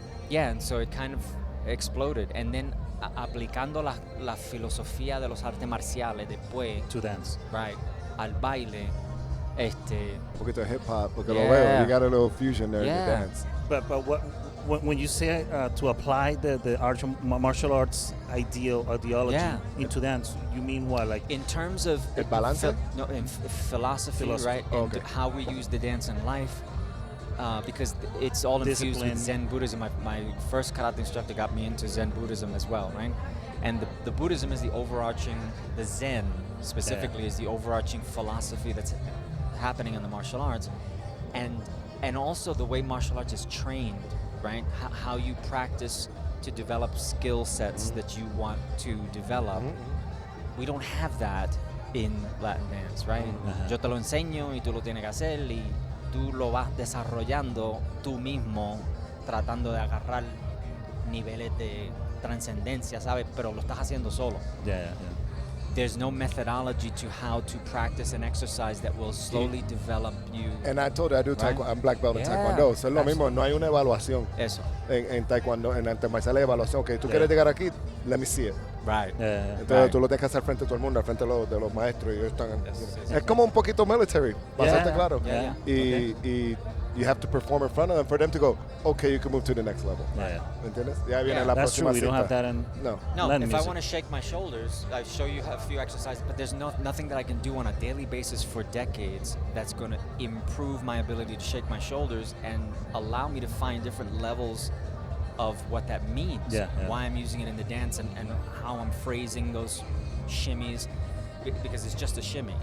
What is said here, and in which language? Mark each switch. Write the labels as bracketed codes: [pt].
[en] And so it kind of exploded. [es] And then aplicando la filosofía de los artes marciales después. [en] To dance. Right. [es] Al baile. Un poquito de hip hop, porque lo veo. [en] You got a little fusion there in the dance. But when you say to apply the martial arts ideology into dance, you mean what? Like in terms of [es] el balance? [en] In philosophy, right? And how we use the dance in life. Because it's all infused with Zen Buddhism. My first karate instructor got me into Zen Buddhism as well, right? And the Buddhism is the Zen specifically is the overarching philosophy that's happening in the martial arts. and also the way martial arts is trained, right? How you practice to develop skill sets that you want to develop. We don't have that in Latin dance, right? [es] Yo te lo enseño y tú lo tienes que hacer y tú lo vas desarrollando tú mismo, tratando de agarrar niveles de trascendencia, ¿sabes? Pero lo estás haciendo solo. [en] There's no methodology to how to practice an exercise that will slowly develop you. And I told you, I do taekwondo. I'm black belt in taekwondo. [es] So es lo mismo, no hay una evaluación. Eso. En taekwondo, en artes marciales, evaluación. Ok, tú quieres llegar aquí, [en] let me see it. Right. [es] Entonces tú lo tienes que hacer frente a todo el mundo, al frente de los maestros. Y ellos están, es como un poquito military, para hacerte claro. [en] Y you have to perform in front of them for them to go, okay, you can move to the next level. [es] ¿Me entiendes? Ya viene la [en] That's [es] próxima [en] true. We don't have that in No, Latin if music. I want to shake my shoulders, I show you a few exercises, but there's nothing that I can do on a daily basis for decades that's going to improve my ability to shake my shoulders and allow me to find different levels of what that means, why I'm using it in the dance and how I'm phrasing those shimmies, because it's just a shimmy.